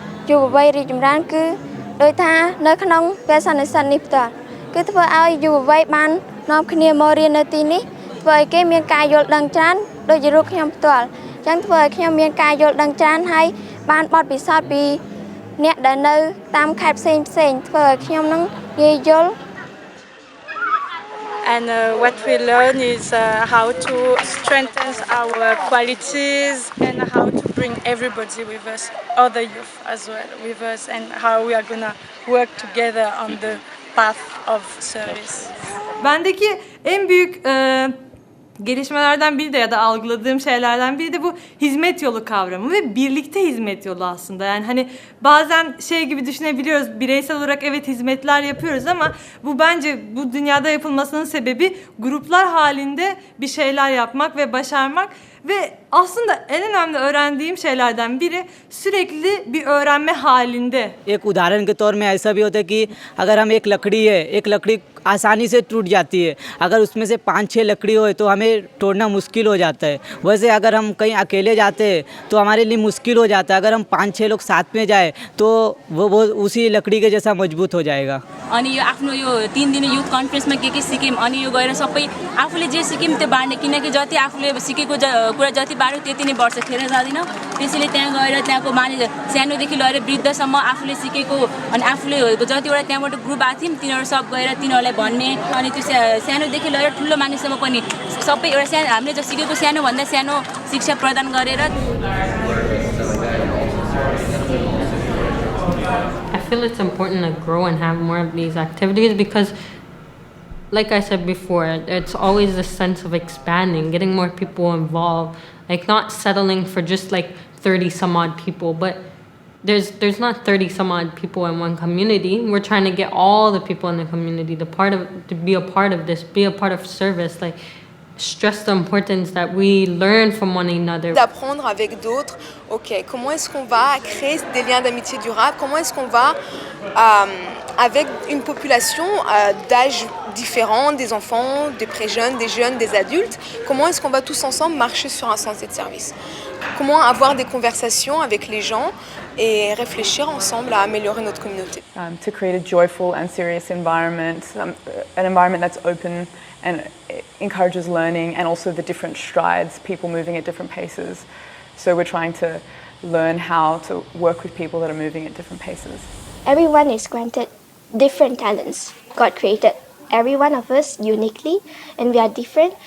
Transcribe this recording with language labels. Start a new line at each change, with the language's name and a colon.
Khmer: យុវវ័យរីកចម្រើនគឺដោយថានៅក្នុងពេលសន្និសីទនេះផ្ទាល់គឺធ្វើឲ្យយុវវ័យបាននាំគ្នាមករៀននៅទីនេះធ្វើឲ្យគេមានការយល់ដឹងច្រើនដូចជារូបខ្ញុំផ្ទាល់អញ្ចឹងធ្វើឲ្យខ្ញុំមានការយល់ដឹងច្រើនហើយបានបទពិសោធន៍ពីអ្នកដែលនៅតាមខេត្តផ្សេងធ្វើឲ្យខ្ញុំនឹងងាយយល់
English: And what we learn is how to strengthen our qualities and how to bring everybody with us, other youth as well with us, and how we are gonna work together on the path of service.
Turkish: Bendeki en büyük gelişmelerden biri de ya da algıladığım şeylerden biri de bu hizmet yolu kavramı ve birlikte hizmet yolu aslında. Yani hani bazen şey gibi düşünebiliyoruz, bireysel olarak evet hizmetler yapıyoruz ama bu bence bu dünyada yapılmasının sebebi gruplar halinde bir şeyler yapmak ve başarmak. Ve aslında en önemli öğrendiğim şeylerden biri sürekli bir öğrenme halinde.
Hindi: एक उदाहरण के तौर में ऐसा भी होता है कि अगर हम एक लकड़ी है, एक लकड़ी आसानी से टूट जाती है, अगर उसमें से 5-6 लकड़ी हो तो हमें तोड़ना मुश्किल हो जाता है। वैसे अगर हम कहीं अकेले जाते हैं तो हमारे लिए मुश्किल हो जाता है, अगर हम 5-6 लोग साथ में जाए तो वो उसी लकड़ी के जैसा मजबूत हो जाएगा।
Nepali: अनि यो आफ्नो यो 3 दिने युथ कन्फरेन्समा के सिक्यौँ अनि यो गएर सबै आफूले जे सिक्यौँ त्यो बाँड्ने किनकि जति आफूले सिकेको कुरा जति बाँड्यो त्यति नै वर्ष खेर जाँदैन त्यसैले त्यहाँ गएर त्यहाँको मानिस सानोदेखि लिएर वृद्धसम्म आफूले सिकेको अनि आफूले जतिवटा त्यहाँबाट ग्रुप आएको थियौँ तिनीहरू सब गएर तिनीहरूलाई भन्ने अनि त्यो सानोदेखि लिएर ठुलो मानिससम्म पनि सबै एउटा सानो हामीले जो सिकेको सानोभन्दा सानो शिक्षा प्रदान गरेर
English: I feel it's important to grow and have more of these activities because, like I said before, it's always this sense of expanding, getting more people involved, like not settling for just like 30 some odd people, but there's not 30 some odd people in one community. We're trying to get all the people in the community to be a part of this, be a part of service, like stress the importance that we learn from one another.
French: D'apprendre avec d'autres, ok, comment est-ce qu'on va créer des liens d'amitié durables, comment est-ce qu'on va, avec une population d'âges différents, des enfants, des très-jeunes, des jeunes, des adultes, comment est-ce qu'on va tous ensemble marcher sur un sentier de service? Comment avoir des conversations avec les gens et réfléchir ensemble à améliorer notre communauté.
English: To create a joyful and serious environment, an environment that's open and encourages learning and also the different strides, people moving at different paces. So we're trying to learn how to work with people that are moving at different paces. Everyone is granted different talents. God created every one of us uniquely and we are different.